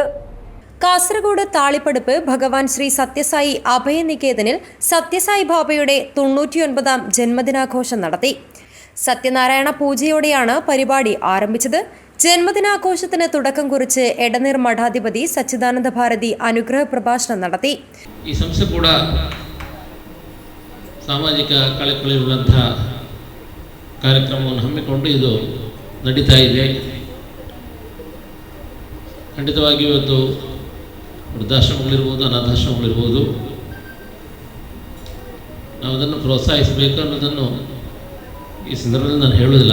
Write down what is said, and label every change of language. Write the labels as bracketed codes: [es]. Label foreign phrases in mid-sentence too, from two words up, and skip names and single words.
[ml] കാസർഗോഡ് താളിപ്പടപ്പ് ഭഗവാൻ ശ്രീ സത്യസായി അഭയനികേതനിൽ സത്യസായി ബാബയുടെ 99ാം ജന്മദിനാഘോഷം നടത്തി. സത്യനാരായണ പൂജയോടെയാണ് പരിപാടി ആരംഭിച്ചത്. ജന്മദിനാഘോഷത്തിന് തുടക്കം കുറിച്ച് എടനീർ മഠാധിപതി സച്ചിദാനന്ദ ಭಾರತಿ അനുഗ്രഹ ಪ್ರಭಾಷಣ നടത്തി. [kn] ಈ ಸಂಸ್ಥೆ ಕೂಡ ಸಾಮಾಜಿಕ ಕಳಕಳಿಯುಳ್ಳಂಥ ಕಾರ್ಯಕ್ರಮವನ್ನು ಹಮ್ಮಿಕೊಂಡು ಇದು ನಡೀತಾ ಇದೆ. ಖಂಡಿತವಾಗಿ ಇವತ್ತು ವೃದ್ಧಾಶ್ರಮಗಳಿರ್ಬೋದು, ಅನಾಥಾಶ್ರಮಗಳಿರ್ಬೋದು, ನಾವು ಅದನ್ನು ಪ್ರೋತ್ಸಾಹಿಸಬೇಕು ಅನ್ನೋದನ್ನು ಈ ಸಂದರ್ಭದಲ್ಲಿ ನಾನು ಹೇಳೋದಿಲ್ಲ.